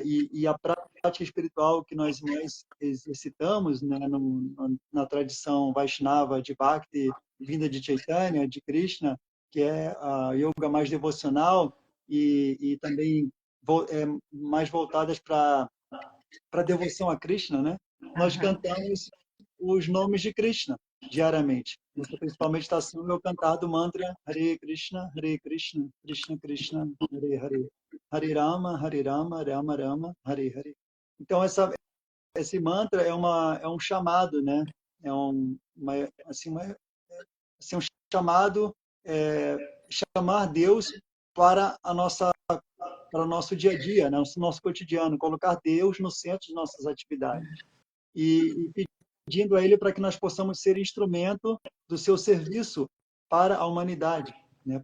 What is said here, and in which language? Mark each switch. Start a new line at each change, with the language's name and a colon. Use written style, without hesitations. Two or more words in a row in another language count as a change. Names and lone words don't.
Portuguese: E a prática espiritual que nós mais exercitamos, né, na tradição Vaishnava de Bhakti, vinda de Chaitanya, de Krishna, que é a yoga mais devocional e também mais voltadas para devoção a Krishna, né? Nós cantamos os nomes de Krishna diariamente. Nossa principal meditação é o cantar do mantra Hare Krishna, Krishna Krishna, Hare Hare, Hare Rama, Rama Rama, Hare Hare. Então esse mantra é um chamado, né? É assim, um chamado, chamar Deus para para o nosso dia a dia, né? O nosso cotidiano, colocar Deus no centro de nossas atividades e pedindo a Ele para que nós possamos ser instrumento do seu serviço para a humanidade, né?